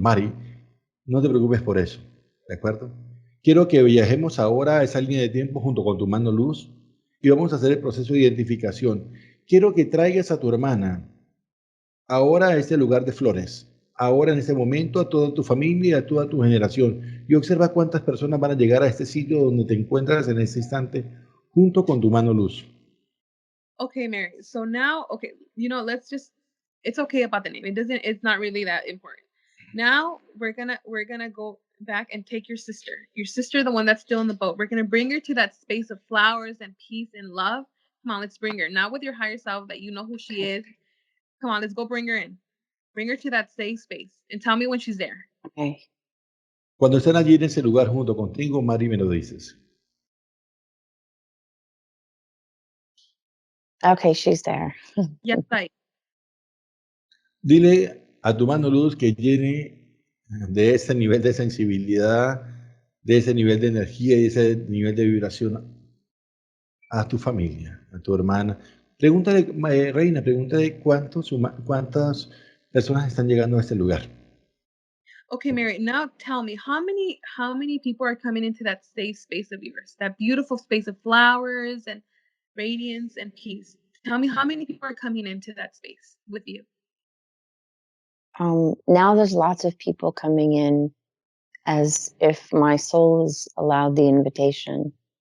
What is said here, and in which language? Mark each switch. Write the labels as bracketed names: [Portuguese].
[Spanish] Mari, no te preocupes por eso, ¿de acuerdo? Quiero que viajemos ahora a esa línea de tiempo junto con tu mano luz y vamos a hacer el proceso de identificación. Quiero que traigas a tu hermana ahora a este lugar de flores, ahora en este momento a toda tu familia, a toda tu generación, y observa cuántas personas van a llegar a este sitio donde te encuentras en este instante junto con tu mano luz. [English] Okay, Mary. So now, okay, let's just, it's okay about the name. It's not really that important. Now we're gonna go back and take your sister, the one that's still in the boat. We're gonna bring her to that space of flowers and peace and love. Come on, let's bring her. Now with your higher self that you know who she is. Come on, let's go bring her in. Bring her to that safe space and tell me when she's there. Okay. [Spanish] Cuando estén allí en ese lugar junto contigo, Mari, me lo dices. [English] Okay, she's there. [Spanish] Ya está ahí. Dile a tu mano luz que llene de ese nivel de sensibilidad, de ese nivel de energía y ese nivel de vibración a tu familia, a tu hermana. Pregúntale, Reina, pregúntale cuántas personas están llegando a este lugar. [English] Okay, Mary, now tell me how many people are coming into that safe space of yours, that beautiful space of flowers and radiance and peace. Tell me how many people are coming into that space with you. Now there's lots of people coming in as if my soul is allowed the invitation.